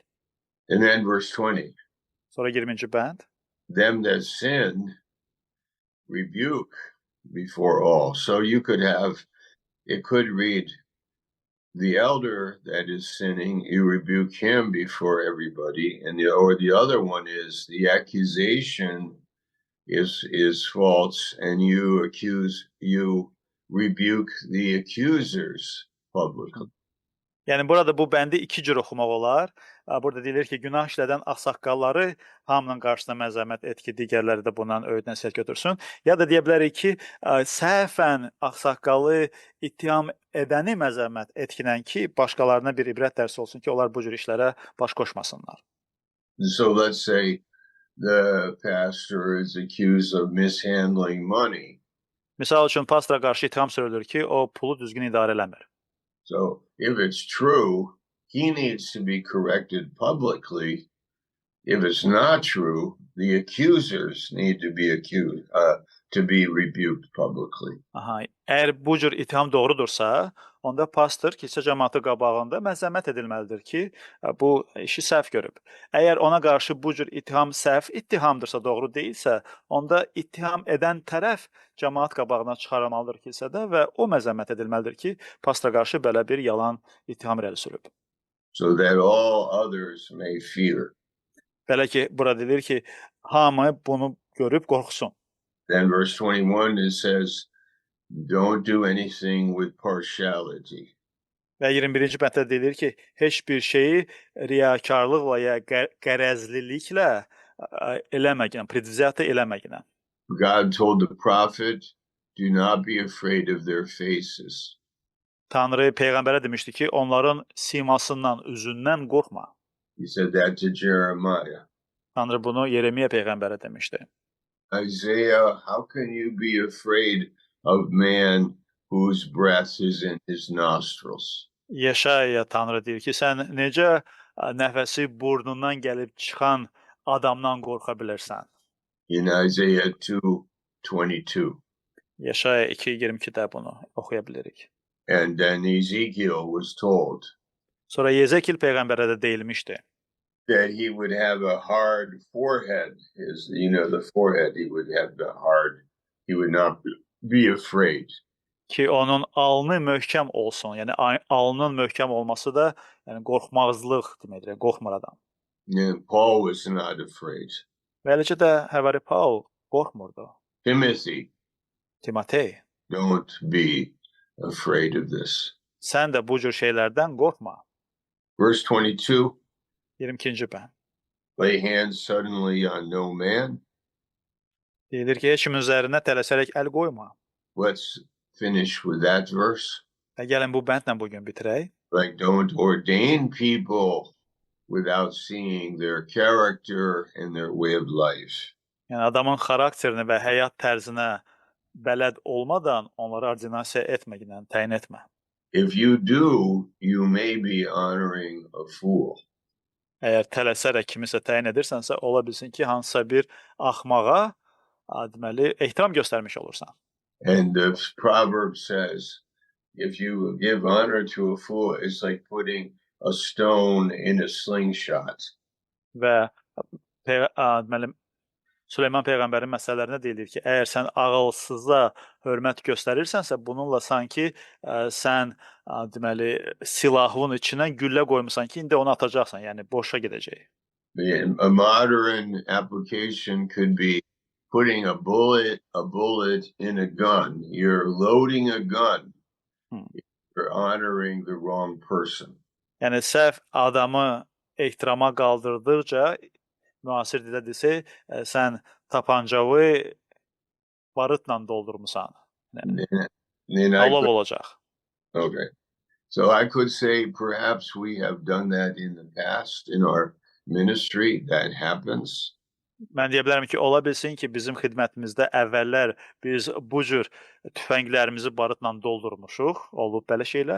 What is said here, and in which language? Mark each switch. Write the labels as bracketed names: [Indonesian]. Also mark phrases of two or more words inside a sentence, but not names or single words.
[English] And then verse 20. [Azerbaijani] Sonra 20-ci bənd. [English] Them that sin rebuke before all. So it could read, the elder that is sinning, you rebuke him before everybody, or the other one is the accusation is false, and you rebuke the accusers publicly. [Azerbaijani] Yəni burada bu bəndi 2 cür oxumaq olar. Burada deyilir ki, günah işlədən ağsaqqalları hamının qarşısına məzəmmət et ki, digərləri də bundan öyüd nəsihət götürsün. Ya da deyə bilərik ki, səhvən ağsaqqalı ittiham edəni məzəmmət etkinən ki, başqalarına bir ibrət dərsi olsun ki, onlar bu cür işlərə baş qoşmasınlar. [English] So let's say the pastor is accused of mishandling money. [Azerbaijani] Misal üçün pastora qarşı ittiham sürülür ki, o pulu düzgün idarə eləmir. [English] So if it's true, he needs to be corrected publicly. If it's not true, the accusers need to be rebuked publicly. [Azerbaijani] Əgər bu cür ittiham doğrudursa, onda pastor kilsə cəmaatı qabağında məzəmmət edilməlidir ki, bu işi səhv görüb. Əgər ona qarşı bu cür ittiham səhv ittihamdırsa, doğru deyilsə, onda ittiham edən tərəf cəmaat qabağına çıxarılmalıdır kilsədə və o məzəmmət edilməlidir ki, pastora qarşı belə bir yalan ittiham irəli sürüb. [English] So that all others may fear. [Azerbaijani] Belə ki, burada deyilir ki, hamı bunu görüb qorxsun. [English] Then verse 21, it says, don't do anything with partiality. [Azerbaijani] Və 21-ci bətdə deyilir ki, heç bir şeyi riyakarlıqla ya qərəzliliklə eləməginə, predvziyata eləməginə. [English] God told the prophet, do not be afraid of their faces. [Azerbaijani] Tanrı peyğəmbərə demişdi ki, onların simasından, üzündən qorxma. [English] He said that to Jeremiah. [Azerbaijani] Tanrı bunu Yeremiya peyğəmbərə demişdi. [English] Isaiah, how can you be afraid of man whose breath is in his nostrils? [Azerbaijani] Yeşaya Tanrı deyir ki, sən necə nəfəsi burnundan gəlib çıxan adamdan qorxa bilərsən? [English] In Isaiah 2:22. [Azerbaijani] Yeşaya 2:22-də bunu oxuya bilirik. [English] And then Ezekiel was told [Azerbaijani] Sonra Yezekil peyğəmbərə də deyilmişdi [English] that he would have a hard forehead. The forehead, he would have the hard, he would not be afraid. [Azerbaijani] ki, onun alnı möhkəm olsun. Yəni alnının möhkəm olması da, yəni qorxmazlıq deməkdir, qorxmur adam. [English] And Paul was not afraid. [Azerbaijani] Və eləcə də Həvari Paul qorxmurdu. [English] Timothy, [Azerbaijani] Timotey, [English] don't be afraid of this. [Azerbaijani] sən də bu cür şeylərdən qorxma. [English] Verse 22, [Azerbaijani] 22-ci bənd. [English] lay hands suddenly on no man. [Azerbaijani] Deyilir ki, heç kimin üzərinə tələsərək əl qoyma. [English] Let's finish with that verse. [Azerbaijani] Və gəlin bu bəndlə bugün bitirək. [English] Like, don't ordain people without seeing their character and their way of life. [Azerbaijani] Yəni adamın xarakterini və həyat tərzinə bələd olmadan onları ordinasiya etməklə təyin etmə. [English] If you do, you may be honoring a fool. [Azerbaijani] Əgər tələsərək kimisə təyin edirsənsə, ola bilsin ki, hansısa bir axmağa deməli ehtiram göstərmiş olursan. [English] And the proverb says, if you give honor to a fool, it's like putting a stone in a slingshot. [Azerbaijani] Və deməli Süleyman peyğəmbərin məsələlərində deyilir ki, əgər sən ağılsıza hörmət göstərirsənsə, bununla sanki sən deməli silahın içinə güllə qoymusan ki, indi onu atacaqsan, yəni boşa gedəcək. [English] A modern application could be putting a bullet in a gun. You're loading a gun. You're honoring the wrong person. [Azerbaijani] Yəni səhv adamı ehtirama qaldırdıqca müasir dildə desək, sən tapancağı barıtla doldurmusan. Alov olacaq. [English] Okay. So I could say perhaps we have done that in the past in our ministry. That happens. [Azerbaijani] Mən deyə bilərəm ki, ola bilsin ki, bizim xidmətimizdə əvvəllər biz bu cür tüfənglərimizi barıtla doldurmuşuq, olub belə şeylər.